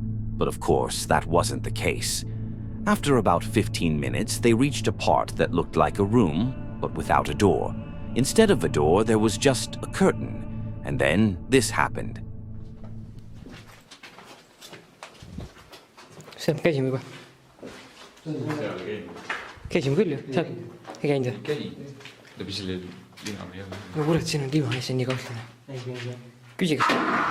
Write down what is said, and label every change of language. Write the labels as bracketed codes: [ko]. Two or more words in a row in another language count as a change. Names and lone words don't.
[en] But of course, that wasn't the case. After about 15 minutes, they reached a part that looked like a room, but without a door. Instead of a door, there was just a curtain. And then this happened. [et] Seal käisime juba. Käisime küll ju, seal ei käinud või? Käin, läbi selle lina või jälle. No kuule, et siin on diivan ja see on nii kahtlane. Küsi, kas...